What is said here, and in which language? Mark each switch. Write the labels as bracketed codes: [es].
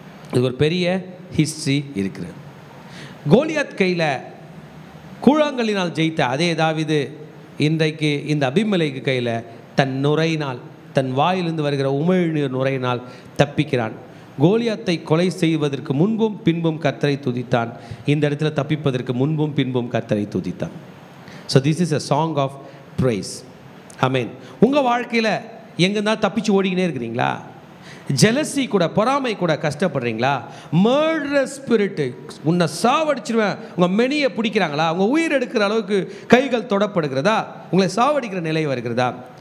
[ta] இது ஒரு பெரிய ஹிஸ்ட்ரி இருக்குது. கோலியாத் கையில் கூழாங்கல்லினால் ஜெயித்த அதே தாவீது இன்றைக்கு இந்த அபிமெலேக்கு கையில் தன் நுரையினால், தன் வாயிலிருந்து வருகிற உமிழ்நீர் நுரையினால் தப்பிக்கிறான். கோலியாத்தை கொலை செய்வதற்கு முன்பும் பின்பும் கர்த்தரை துதித்தான். இந்த இடத்துல தப்பிப்பதற்கு முன்பும் பின்பும் கர்த்தரை துதித்தான். [en] So this is a song of praise. [ta] ஆமென். உங்கள் வாழ்க்கையில் எங்கேருந்தாலும் தப்பிச்சு ஓடிக்கினே இருக்கிறீங்களா? ஜெலசி கூட, பொறாமை கூட கஷ்டப்படுறீங்களா? மர்டரஸ் ஸ்பிரிட்டு, உன்னை சாவடிச்சிருவேன், உங்கள் மெனியை பிடிக்கிறாங்களா? உங்கள் உயிர் எடுக்கிற அளவுக்கு கைகள் தொடப்படுகிறதா? உங்களை சாவடிக்கிற நிலை வருகிறதா?